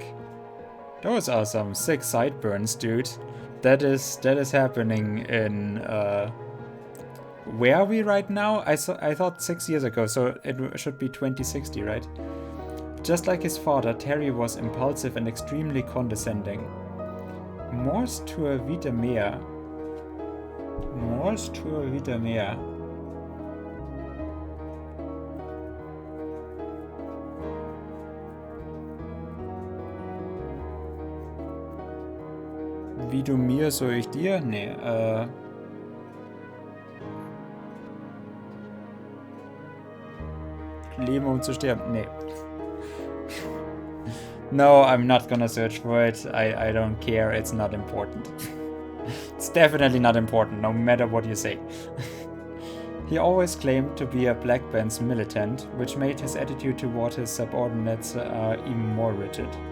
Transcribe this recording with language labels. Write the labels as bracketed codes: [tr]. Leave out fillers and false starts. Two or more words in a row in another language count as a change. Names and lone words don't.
[en] Those are some sick sideburns, dude. That is happening in where are we right now? I thought 6 years ago, so it should be 2060, right? Just like his father, Terry was impulsive and extremely condescending. [la] Mors tua vita mea. Mors tua vita mea. [de] Wie du mir, so ich dir? Nee, Leben zu sterben? Nee. [en] No, I'm not gonna search for it. I don't care. It's not important. It's definitely not important, no matter what you say. He always claimed to be a Black Bands militant, which made his attitude toward his subordinates even more rigid.